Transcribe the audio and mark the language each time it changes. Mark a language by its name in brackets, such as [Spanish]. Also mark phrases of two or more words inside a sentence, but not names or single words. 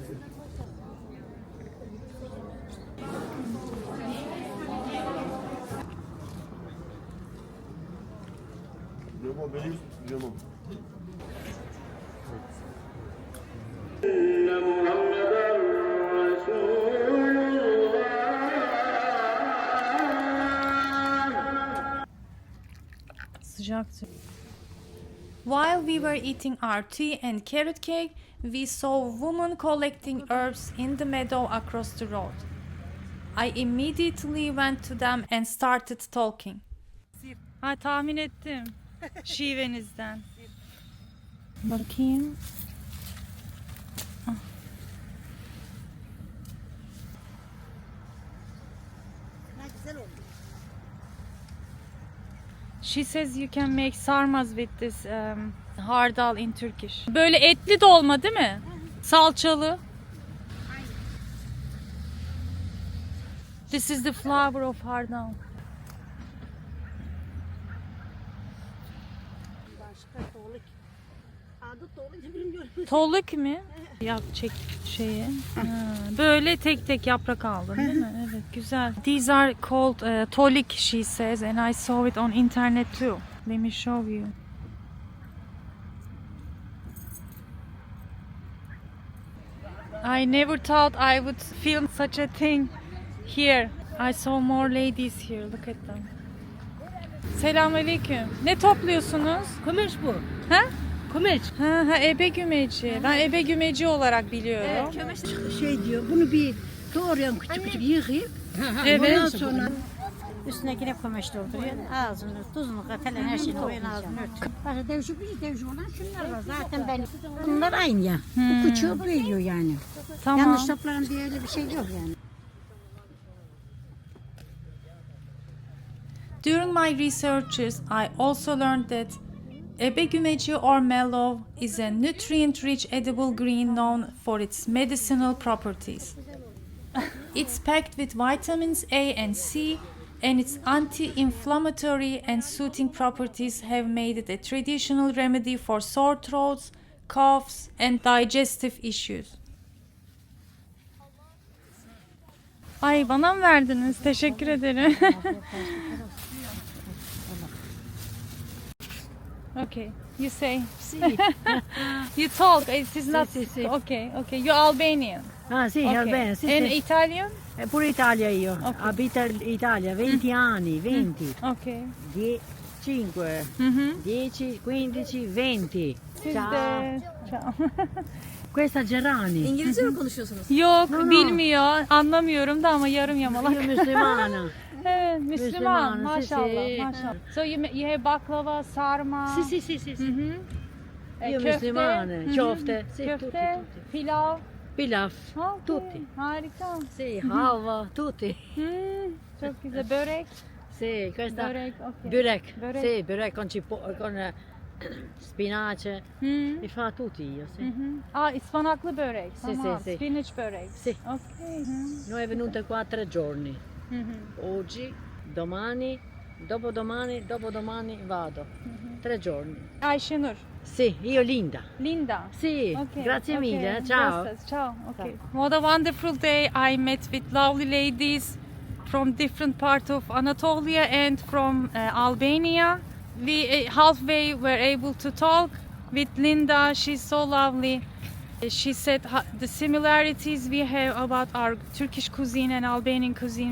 [Turkish] Limon benim limon. Sıcaktı. [English] While we were eating our tea and carrot cake, we saw women collecting herbs in the meadow across the road. I immediately went to them and started talking. [Turkish] Ha, tahmin ettim. Şivenizden. Bakayım. [English] She says you can make sarmas with this hardal in Turkish. [Turkish] Böyle etli dolma değil mi? Salçalı. [English] This is the flower of hardal. [Turkish] Toluk mu? Yap çek şeyi. Ha, böyle tek tek yaprak aldın değil mi? Evet, güzel. [English] These are called tolik, she says, and I saw it on internet too. Let me show you. I never thought I would film such a thing here. I saw more ladies here. Look at them. [Turkish] Selamünaleyküm. Ne topluyorsunuz? Kumaş bu. Ha? Kumaş. Ha, ebegümeci. Ben ebegümeci olarak biliyorum. Şey diyor, bunu bir doğrayan küçük küçük yıkayıp Evet. ondan sonra Üstündekine kumaş dolduruyor. Ağzını, tuzunu, falan her şeyini koyun ağzını örtüyor. başka devşik olan şunlar var. Zaten ben bunlar aynı ya. Bu küçüğü bu yiyor yani. Tamam. Yanlış topların diye öyle bir şey yok yani. [English] During my researches, I also learned that Ebegümeci or mallow is a nutrient-rich edible green known for its medicinal properties. It's packed with vitamins A and C, and its anti-inflammatory and soothing properties have made it a traditional remedy for sore throats, coughs, and digestive issues. [Turkish] Ay bana mı verdiniz? Teşekkür ederim. [English] Okay, you say. You talk. It is not. [Italian] sì. [English] Okay, okay. You're Albanian. [Italian] Ah sì, [English] Okay. [Italian] Albania, sì, [English] And [Italian] sì. [English] Italian? [Italian] Pure Italia io. [English] Ok. [Italian] Abito in Italia, 20 anni, 20. Okay. 5, 10, 15, 20. [Turkish] Siz [Italian] Ciao. [Turkish] de. Ciao. [Italian] Questa Gerani. [Turkish] İngilizce mi konuşuyorsunuz? Yok, [Italian] No, no. [Turkish] bilmiyor. Anlamıyorum da ama yarım yamalak. [Italian] Io Müslümana. [Turkish] Evet, Müslüman. Müslüman, Maşallah, [Italian] sì. [Turkish] maşallah. [English] So you have [Turkish] baklava, sarma. [Italian] Sì, sì, sì, sì. Io [Turkish] köfte, Müslümana, köfte, [Italian] sì, [Turkish] köfte, [Italian] tutti. [Turkish] pilav. Pilav, [English] Okay, [Italian] tutti. [Turkish] harika. [Italian] Sì, halva, tutti. [Turkish] Çok güzel. Börek. [Italian] Sì, questa [Turkish] Börek, okay. [Italian] börek. [Turkish] Börek. [Italian] Sì, börek con spinace. Mi fa tutti io, sì. [Turkish] Aa, ıspanaklı börek. [Italian] Sì, [Turkish] Tamam. [Italian] sì, sì. [English] Spinach börek. [Italian] Sì. [English] Okay. [Italian] Noi è venuta qua 3 giorni. Oggi, domani, dopodomani vado. 3 giorni. [Turkish] Ayşenur. [Italian] Sì, io Linda. Linda. Sì, [English] Okay, [Italian] grazie [English] okay. [Italian] mille, ciao. Gracias, ciao. [English] Okay. What a wonderful day. I met with lovely ladies from different parts of Anatolia and from Albania. We halfway were able to talk with Linda. She's so lovely. She said the similarities we have about our Turkish cuisine and Albanian cuisine.